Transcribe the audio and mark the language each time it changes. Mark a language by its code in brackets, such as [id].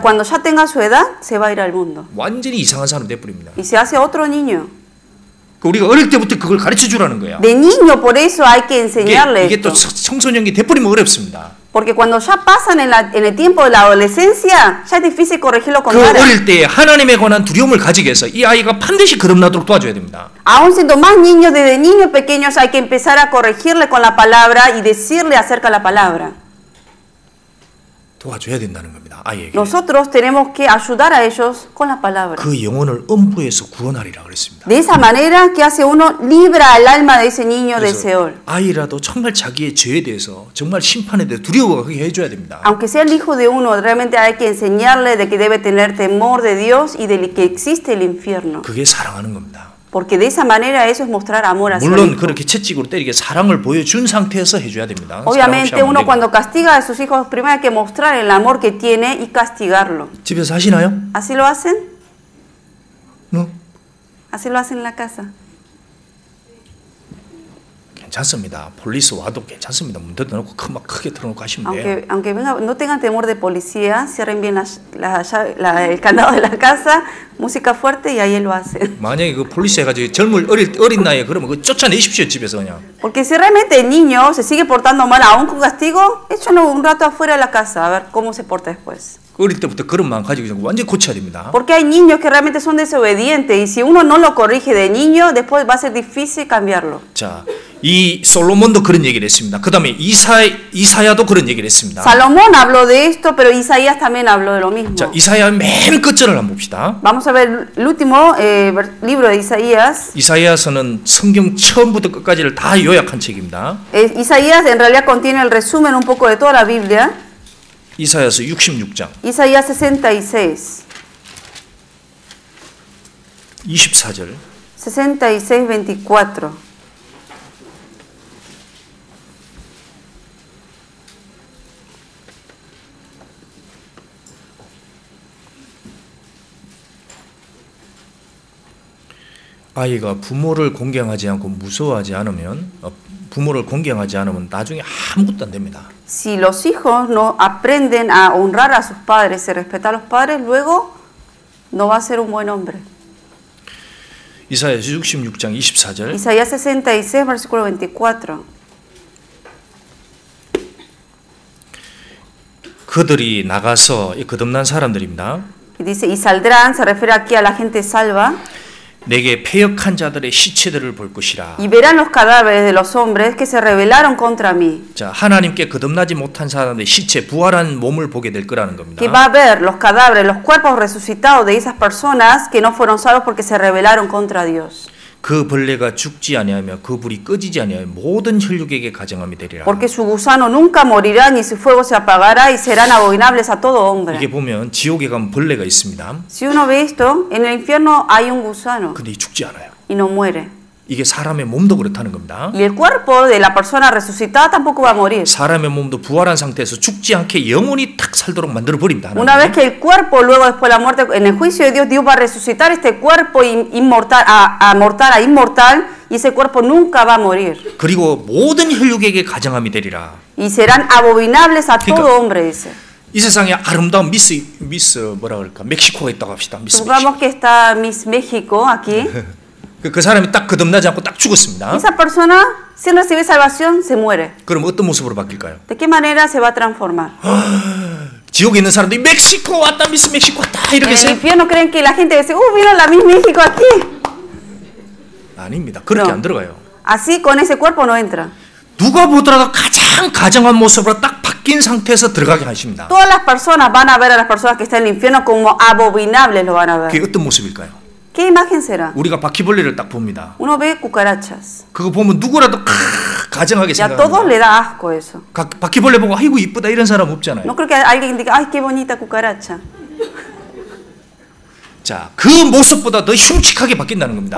[es] cuando ya tenga su edad, se va a ir al mundo. [ko] 완전히 이상한 사람 돼버립니다. [es] Y se hace otro niño. [ko] 우리가 어릴 때부터 그걸 가르쳐 주라는 거야. [es] De niño, por eso hay que [ko] 이게, [es] enseñarle [ko] 이게 또 [es] esto. [ko] 청소년기 돼버리면 어렵습니다. [es] Porque cuando ya pasan en el tiempo de la adolescencia, ya es difícil corregirlo con [ko] 그 [es] vara. [ko] 어릴 때 하나님에 관한 두려움을 가지게 해서 이 아이가 반드시 거듭나도록 도와줘야 됩니다. [es] Aún siendo más niños, desde niños pequeños hay que empezar a corregirle con la palabra y decirle acerca de la palabra. [ko] 도와줘야 된다는 겁니다. 아이에게. [es] Nosotros tenemos que ayudar a ellos con la palabra. [ko] 그 영혼을 음부에서 구원하리라 그랬습니다. [es] De esa manera que hace uno libra al alma de ese niño del Seol. [ko] 아이라도 정말 자기의 죄에 대해서 정말 심판에 대해 두려워하게 해줘야 됩니다. [es] Aunque sea el hijo de uno, realmente hay que enseñarle de que debe tener temor de Dios y de que existe el infierno. [ko] 그게 사랑하는 겁니다. [es] Porque de esa manera eso es mostrar amor hacia el [ko] 물론 [es] hijo. [ko] 그렇게 채찍으로 때리게 사랑을 보여준 상태에서 해줘야 됩니다. [es] Obviamente uno cuando castiga a sus hijos primero hay que mostrar el amor que tiene y castigarlo. [ko] 집에서 하시나요? [es] ¿Así lo hacen? No. ¿Así lo hacen en la casa? [ko] 괜찮습니다. 폴리스 와도 괜찮습니다. 문 닫아놓고 크게 틀어놓고 하시면 돼요. [es] Aunque venga, no tengan temor de policía, cierren bien el candado de la casa, música fuerte y ahí él lo hace. [ko] 만약에 그 폴리스 해가지고 어린 나이에 그러면 그 쫓아내십시오 집에서 그냥. [es] Porque si realmente el niño se sigue portando mal aún con castigo, échenlo un rato afuera de la casa a ver cómo se porta después. [ko] 어릴 때부터 그런 마음 가지고 완전히 고쳐야 됩니다. [es] Porque hay niños que realmente son desobedientes y si uno no lo corrige de niño, después va a ser difícil cambiarlo. [ko] 자, 이 솔로몬도 그런 얘기를 했습니다. 그다음에 이사야도 그런 얘기를 했습니다. [es] Salomón habló de esto, pero Isaías también habló de lo mismo. [ko] 자, 이사야 맨 끝절을 한번 봅시다. [es] Vamos a ver el último libro de Isaías. [ko] 이사야서는 성경 처음부터 끝까지를 다 요약한 책입니다. [es] Isaías en realidad contiene el resumen un poco de toda la Biblia. [ko] 이사야서 66장. [es] Isaías 66. [ko] 24절. [es] 66, 24. [ko] 아이가 부모를 공경하지 않고 무서워하지 않으면 부모를 공경하지 않으면 나중에 아무것도 안 됩니다. [es] Si los hijos no aprenden a honrar a sus padres, a respetar a los padres, luego no va a ser un buen hombre. [ko] 이사야 66장 24절. [es] Isaías 66, versículo 24. [ko] 그들이 나가서 거듭난 사람들입니다. [es] Y dice, y saldrán, se refiere aquí a la gente salva. [ko] 내게 패역한 자들의 시체들을 볼 것이라. [es] Y verán los cadáveres de los hombres que se rebelaron contra mí. [ko] 자, 하나님께 거듭나지 못한 사람의 시체, 부활한 몸을 보게 될 거라는 겁니다. [es] Que va a ver los cadáveres, los cuerpos resucitados de esas personas que no fueron salvos porque se rebelaron contra Dios. [ko] 그 벌레가 죽지 아니하며 그 불이 꺼지지 아니하며 모든 혈육에게 가증함이 되리라. [es] Porque su gusano nunca morirá ni su fuego se apagará y serán abominables a todo hombre. [ko] 이게 보면 지옥에 가면 벌레가 있습니다. [es] Si uno ve esto, en el infierno hay un gusano [ko] 근데 죽지 않아요. [es] y no muere. [ko] 이게 사람의 몸도 그렇다는 겁니다. [es] Y el cuerpo de la persona resucitada tampoco va a morir. [ko] 사람의 몸도 부활한 상태에서 죽지 않게 영원히 탁 살도록 만들어 버립니다. [es] Una vez que el cuerpo, luego después de la muerte, en el juicio de Dios, Dios va a resucitar este cuerpo inmortal a inmortal y ese cuerpo nunca va a morir. [ko] 그리고 모든 혈육에게 가증함이 되리라. [es] Y serán abominables a todo hombre, dice. [ko] 이 세상에 아름다운 미스 뭐라 그럴까? 멕시코가 있다고 합시다. 미스 [es] Supongamos que está Miss México aquí. [ko] 그 사람이 딱 거듭나지 않고 딱 죽었습니다. [es] Esa persona, sin recibir salvación, se muere. [ko] 그럼 어떤 모습으로 바뀔까요? [es] ¿De qué manera se va a transformar? [ko] 지옥에 있는 사람들이 멕시코 왔다, 미스 멕시코 왔다 이렇게 [es] En el [ko] 해서 [es] infierno creen que la gente dice, mira la Miss México aquí. [ko] 아닙니다. 그렇게 [es] No. [ko] 안 들어가요. [es] Así con ese cuerpo no entra. [ko] 누가 보더라도 가장 가정한 모습으로 딱 바뀐 상태에서 들어가게 하십니다. [es] Todas las personas van a ver a las personas que están en el infierno como abominables, lo van a ver. [ko] 그게 어떤 모습일까요? [es] ¿Qué imagen será? [ko] 우리가 바퀴벌레를 딱 봅니다. [es] Uno ve cucarachas. [ko] 그거 보면 누구라도 가정하게 [es] Y a todos [ko] 생각합니다. [es] le da asco eso. [ko] 바퀴벌레 보고 아이고 이쁘다 이런 사람 없잖아요. [es] No creo que alguien diga, ay, qué bonita cucaracha. [ko] 자, 그 모습보다 더 흉측하게 바뀐다는 겁니다.